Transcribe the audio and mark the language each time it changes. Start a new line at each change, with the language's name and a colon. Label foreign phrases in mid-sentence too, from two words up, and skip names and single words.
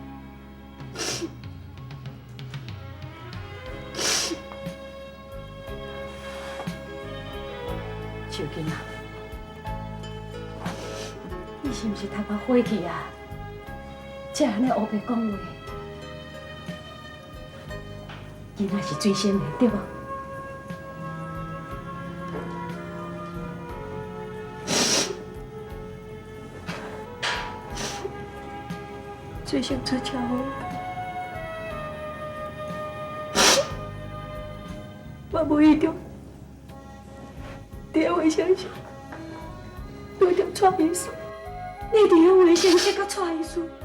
Min Nan Chinese: 小囡仔，你是毋是头壳火去啊？才安尼黑白讲话，囡仔是水生的，对无？水生出车祸，我无意中伫卫生室遇到蔡医师，你伫卫生室甲蔡医师，